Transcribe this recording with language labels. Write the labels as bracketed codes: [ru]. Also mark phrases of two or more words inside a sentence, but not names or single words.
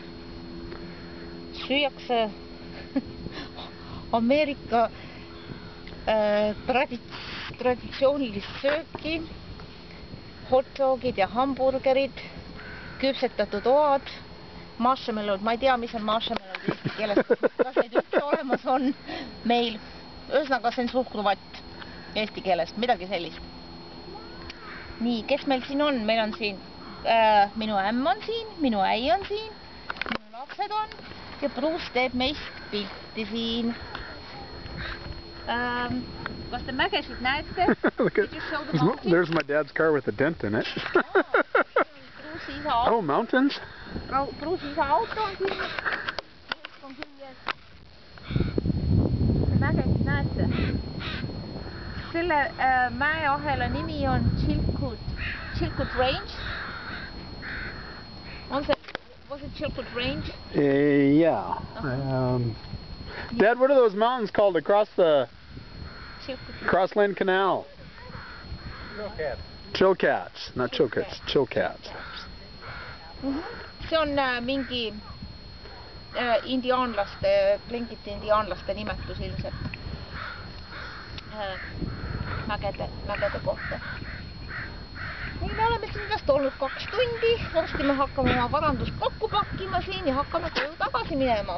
[et] Süüakse Ameerika traditsioonilist sööki, hotdogid ja hamburgerid, küpsetatud oad, marshmallow'd, ma ei tea, mis on marshmallow'd eesti keeles, kas neid üldse olemas on meil, ühesõnaga see on suhkruvatt eesti keelest, midagi sellist. Nii, kes meil siin on? Meil on siin, minu ämm on siin, minu äi on siin, minu lapsed on ja Bruce teeb meist pilti siin. Kas te mägesid näete? [en] There's my dad's car with a dent in it. Oh, mountains? [et] Bruce isa auto on siin. On küljes. Te mägesid näete? Selle mäeahela nimi on Chilkoot Range. [en] Was it Chilkoot Range? Yeah. Dad, what are those mountains called across the Crossland Canal? Chilcats. Not Chilcats, Chilcats. [et] See on mingi indiaanlaste, Tlingiti indiaanlaste nimetus ilmselt mägede kohta. Nii, me oleme siin vast olnud 2 tundi, varsti me hakkame oma varandust kokku pakkima siin ja hakkame koju tagasi minema.